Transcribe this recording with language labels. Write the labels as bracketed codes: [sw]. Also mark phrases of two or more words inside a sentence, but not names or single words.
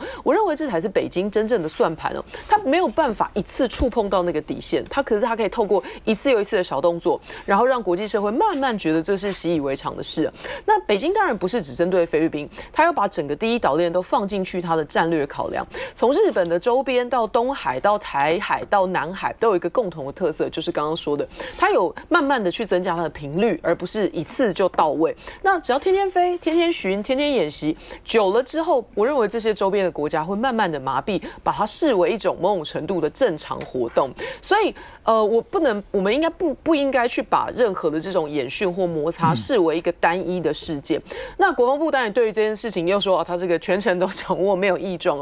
[zh] 我認為這才是北京真正的算盤哦。他沒有辦法一次觸碰到那個底線，可是他可以透過一次又一次的小動作，然後讓國際社會慢慢覺得這是習以為常的事。那北京當然不是只針對菲律賓，他要把整個第一島鏈都放進去他的戰略考量。從日本的周邊到東海到台海到南海，都有一個共同的特色，就是剛剛說的，他有慢慢的去增加它的頻率，而不是一次就到位。那只要天天飛、天天巡、天天演習，久了之後，我認為這些周邊的國家會慢慢的麻痹，把它視為一種某種程度的正常活動。所以我們應該不應該去把任何的這種演訓或摩擦視為一個單一的事件。那國防部當然對於這件事情又說他這個全程都掌握，沒有異狀了。